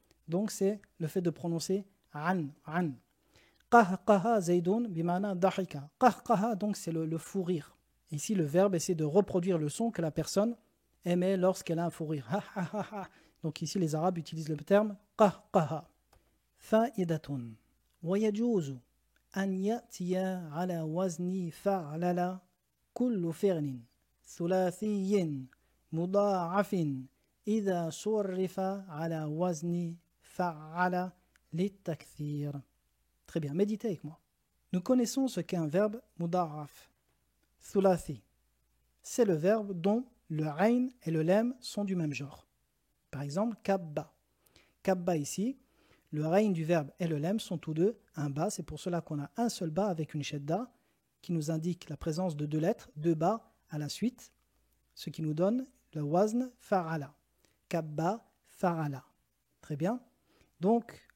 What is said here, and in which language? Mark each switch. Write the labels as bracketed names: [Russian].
[French] Donc c'est le fait de prononcer an. [Arabic] Qahqaha zaydun bimana dahika. [French] Qahqaha, donc c'est le fou rire. Ici le verbe essaie de reproduire le son que la personne émet lorsqu'elle a un fou rire. Donc ici les Arabes utilisent le terme qahqaha. [Arabic] Fa'idatun. ويجوز أن يأتي على وزن فعلل كل فعل ثلاثي مضاعف إذا صرف على وزن فعل للتكثير. [French] Très bien, méditez avec moi. Nous connaissons ce qu'est un verbe muda'af, thulathi. C'est le verbe dont le ayn et le lam sont du même genre. Par exemple, kabba. Kabba ici, le ayn du verbe et le lam sont tous deux un ba, c'est pour cela qu'on a un seul ba avec une shadda qui nous indique la présence de deux lettres, deux ba à la suite, ce qui nous donne le wazn fa'ala. Kabba fa'ala. Très bien. Donc,